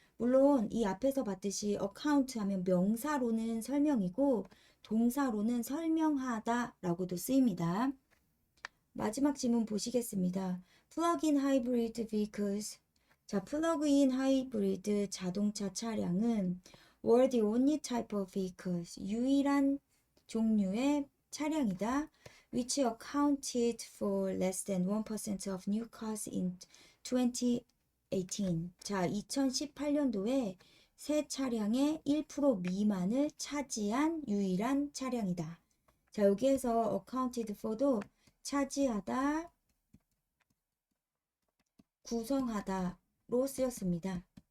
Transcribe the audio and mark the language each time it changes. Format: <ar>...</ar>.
<ko>물론 이 앞에서 봤듯이 account 하면 명사로는 설명이고 동사로는 설명하다 라고도 쓰입니다. 마지막 지문 보시겠습니다.</ko> <en>Plug-in hybrid vehicles,</en> <ko>자, 플러그인 하이브리드 자동차 차량은</ko> <en>were the only type of vehicles,</en> <ko>유일한 종류의 차량이다.</ko> <en>which accounted for less than 1% of new cars in 2018.</en> <ko>자, 2018년도에 새 차량의 1% 미만을 차지한 유일한 차량이다. 자, 여기에서 accounted for도 차지하다, 구성하다로 쓰였습니다.</ko>